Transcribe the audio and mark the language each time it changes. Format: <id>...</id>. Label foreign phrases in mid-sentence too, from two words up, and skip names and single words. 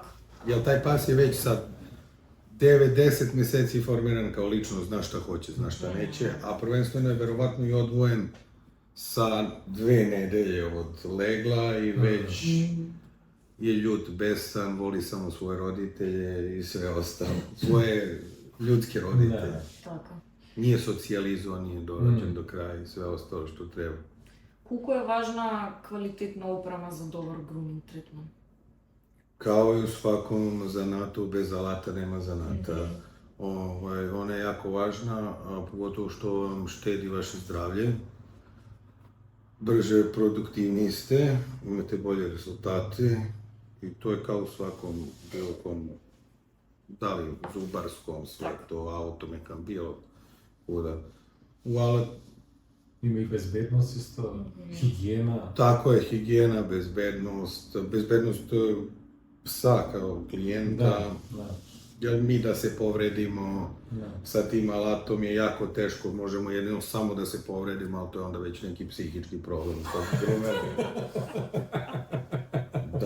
<sr>Jer taj pas je već sa 9-10 meseci formiran kao ličnost, zna šta hoće, zna šta neće, a prvenstveno je verovatno i odvojen sa 2 nedelje od legla i već je ljut, besan, voli samo svoje roditelje i sve ostalo, svoje ljudske roditelje. Tako. Nije socijalizovan, nije dorađen do kraja i sve ostalo što treba.</sr> <mk>Колку е важна квалитетна опрема за добар груминг третман?</mk> <sr>Kao i u svakom zanatu, bez alata nema zanata. Ona je jako važna, a pogotovo što vam štedi vaše zdravlje. Brže produktivniji ste, imate bolje rezultate i to je kao u svakom bilo kom, da li zubarskom, sve to, automekam, bilo kuda. U alat</sr> <mk>Има и безбедност исто, хигиена.</mk> <sr>Tako je, higijena, bezbednost psa kao klijenta, jer mi da se povredimo sa tim alatom je jako teško, možemo jedino samo da se povredimo, ali to je onda već neki psihički problem. Da.</sr>